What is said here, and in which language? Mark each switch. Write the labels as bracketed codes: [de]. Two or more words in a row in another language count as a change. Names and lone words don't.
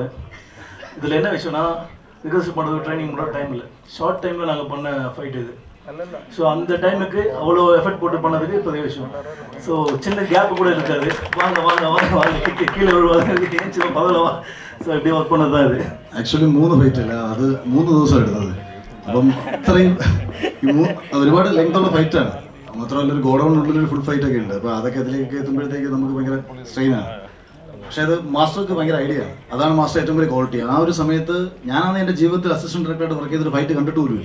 [ta] இதில் என்ன விஷயம்னா ரிஹர்சல் பண்ணுறது ட்ரைனிங் பண்ணுற டைம் இல்லை, ஷார்ட் டைமில் நாங்கள் பண்ண ஃபைட் இது. ஸோ அந்த டைமுக்கு அவ்வளோ எஃபெக்ட் போட்டு பண்ணதுக்கு பெரிய விஷயம். ஸோ சின்ன கேப்பு கூட இருக்காது. வாங்க வாங்க வாங்க வாங்க கீழே வருவாங்க ஏஞ்சி பதலவா. ஸோ இப்படி ஒர்க் பண்ணது தான் இது. [ml] ആക്ച്വലി 3 ഫൈറ്റ് അല്ല, അത് 3 ദിവസം എടുത്തത്. അപ്പം അത്രയും ഒരുപാട് ലെങ്ത്തുള്ള ഫൈറ്റാണ്. മാത്രമല്ല ഒരു ഗോഡൗണിനുള്ളിലൊരു ഫുൾ ഫൈറ്റ് ഒക്കെ ഉണ്ട്. അപ്പോൾ അതൊക്കെ അതിലേക്ക് എത്തുമ്പോഴത്തേക്ക് നമുക്ക് ഭയങ്കര സ്ട്രെയിനാണ്. പക്ഷേ അത് മാസ്റ്റർക്ക് ഭയങ്കര ഐഡിയ ആണ്. അതാണ് മാസ്റ്റർ ഏറ്റവും വലിയ ക്വാളിറ്റി. ആ ഒരു സമയത്ത് ഞാനാണ് എൻ്റെ ജീവിതത്തിൽ അസിസ്റ്റന്റ് ഡയറക്ടറായിട്ട് വർക്ക് ചെയ്തൊരു ഫൈറ്റ് കണ്ടിട്ട് പോലുമില്ല.